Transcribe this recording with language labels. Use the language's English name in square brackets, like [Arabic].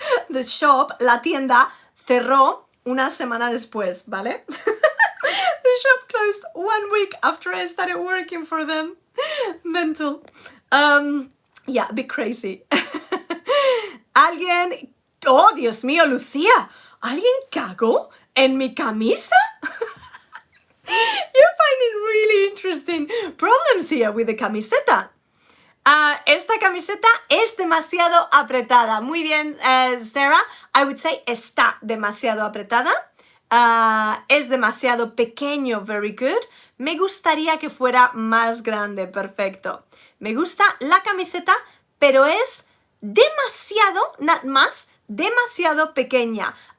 [English] The shop, [Spanish] la tienda, cerró una semana después, ¿vale? [English] The shop closed 1 week after I started working for them. Mental. Yeah, a bit crazy. Alguien... [Spanish] Oh, Dios mío, Lucía. ¿Alguien cagó en mi camisa? [English] You're finding really interesting problems here with the camiseta. [Spanish] Esta camiseta es demasiado apretada. Muy bien, Sarah. [English] I would say [Spanish] está demasiado apretada. Es demasiado pequeño. [English] Very good. [Spanish] Me gustaría que fuera más grande. Perfecto. Me gusta la camiseta, pero es demasiado, not más, demasiado pequeña.